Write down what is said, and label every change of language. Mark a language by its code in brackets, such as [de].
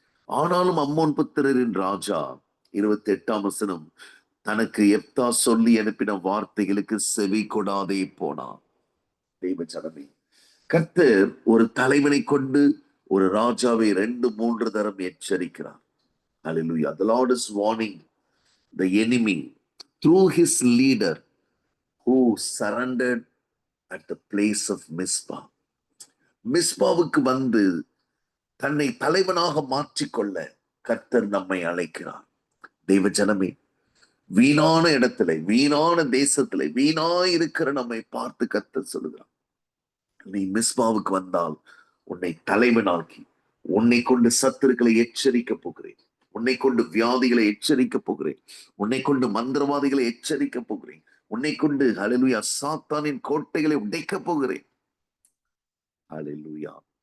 [ta] ஆனாலும் அம்மோன் புத்திரரின் ராஜா 28ஆம் வசனம், தனக்கு எப்தா சொல்லி அனுப்பின வார்த்தைகளுக்கு செவி கொடாதே போனான். தெய்வ ஜனமே, கர்த்தர் ஒரு தலைவனை கொண்டு ஒரு ராஜாவை 2-3 தரம் எச்சரிக்கிறார். [en] Hallelujah. The Lord is warning the enemy through his leader who surrendered at the place of Mizpah. [ta] மிஸ்பாவுக்கு வந்து தன்னை தலைவனாக மாற்றிக்கொள்ள கர்த்தர் நம்மை அழைக்கிறார். தெய்வ ஜனமே, வீணான இடத்துல, வீணான தேசத்துல, வீணாய் இருக்கிற நம்மை பார்த்து கர்த்தர் சொல்லுகிறார், நீ மிஸ்பாவுக்கு வந்தால் உன்னை தலைவனாக்கி உன்னை கொண்டு சத்துருக்களை எச்சரிக்க போகிறேன், உன்னை கொண்டு வியாதிகளை எச்சரிக்க போகிறேன், உன்னை கொண்டு மந்திரவாதிகளை எச்சரிக்க போகிறேன், உன்னை கொண்டு ஹல்லேலூயா சாத்தானின் கோட்டைகளை உடைக்க போகிறேன். ஹல்லேலூயா.